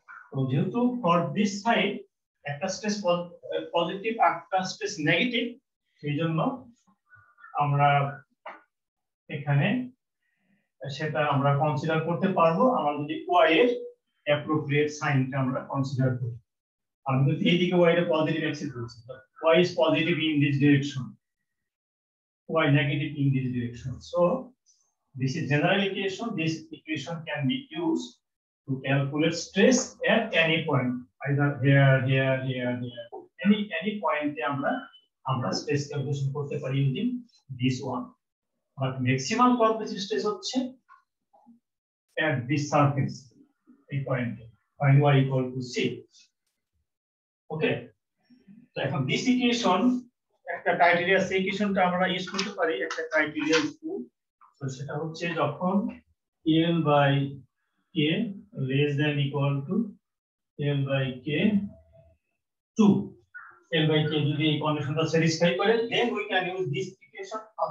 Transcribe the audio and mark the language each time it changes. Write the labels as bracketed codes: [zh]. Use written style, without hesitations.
[bn] তো যেহেতু for this side একটা স্ট্রেস পজিটিভ একটা স্ট্রেস নেগেটিভ, সেই জন্য আমরা এখানে সেটা আমরা কনসিডার করতে পারবো আমরা যদি ওয়াই এর অ্যাপ্রোপ্রিয়েট সাইনটা আমরা কনসিডার করি। আমি যদি এইদিকে ওয়াই এর পজিটিভ অ্যাক্সিস বলছি, [en] Y is positive in this direction, y negative in this direction. So this is general equation. This equation can be used to calculate stress at any point, either here, any point [bn] আমরা stress calculation করতে পারি [en] using this one. But maximum compressive stress হচ্ছে at this surface, এই point, find y equal to c. [bn] Okay, so এখন this equation একটা criteria, সেই equationটা আমরা use করতে পারি একটা criteria টু। তো সেটা হচ্ছে যখন L by K less than equal to L by K 2, L by K যদি এই কন্ডিশনটা স্যাটিসফাই করে, [en] then we can use this equation.